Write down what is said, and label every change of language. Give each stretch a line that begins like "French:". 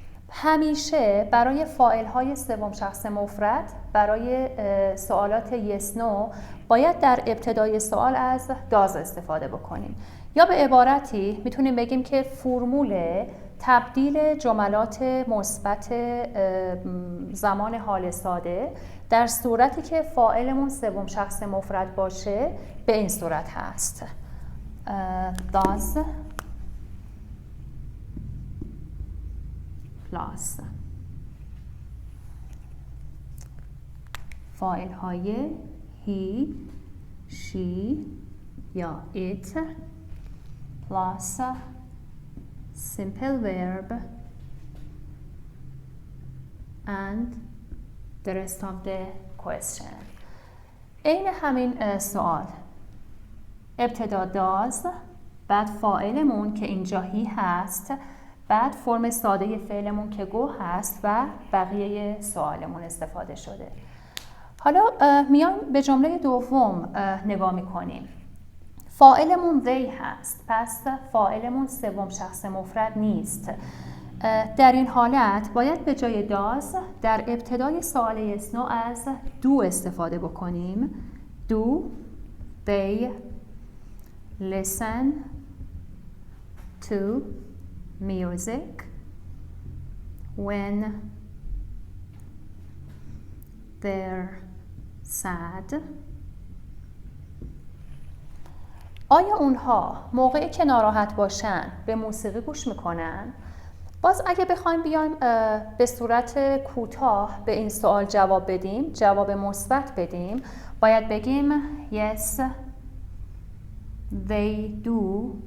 Persian: همیشه برای فاعل‌های سوم شخص مفرد برای سوالات yes no باید در ابتدای سوال از does استفاده بکنیم. یا به عبارتی میتونیم بگیم که فرمول تبدیل جملات مثبت زمان حال ساده در صورتی که فاعلمون سوم شخص مفرد باشه به این صورت هست.
English: does plus
Persian: فاعل های
English: he, she یا it plus simple verb and the rest of the question.
Persian: این همین سوال ابتدا does، بعد فاعلمون که اینجا he هست، بعد فرم ساده فعلمون که go هست و بقیه سوالمون استفاده شده. حالا میایم به جمله دوم نگاه میکنیم. فاعلمون they هست، پس فاعلمون سوم شخص مفرد نیست. در این حالت باید به جای does در ابتدای سوال yes no از do استفاده بکنیم.
English: Do they listen to music when they're sad?
Persian: آیا اونها موقعی که ناراحت باشن به موسیقی گوش میکنن؟ باز اگه بخوایم بیایم به صورت کوتاه به این سوال جواب بدیم، جواب مثبت بدیم، باید بگیم
English: yes they do.